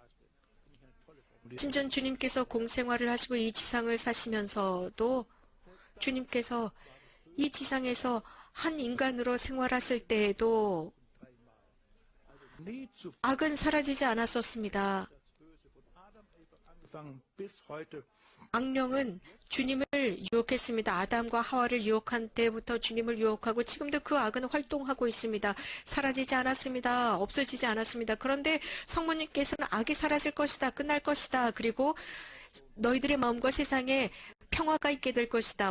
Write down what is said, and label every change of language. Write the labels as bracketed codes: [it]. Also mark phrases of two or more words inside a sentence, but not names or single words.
[ko] 심지어 주님께서 공생활을 하시고 이 지상을 사시면서도 주님께서 이 지상에서 한 인간으로 생활하실 때에도 [de] nie zu [ko] 악은 사라지지 않았었습니다. [de] Anfang bis heute [ko] 악령은 주님을 유혹했습니다. 아담과 하와를 유혹한 때부터 주님을 유혹하고 지금도 그 악은 활동하고 있습니다. 사라지지 않았습니다. 없어지지 않았습니다. 그런데 성모님께서는 악이 사라질 것이다. 끝날 것이다. 그리고 너희들의 마음과 세상에 평화가 있게 될 것이다.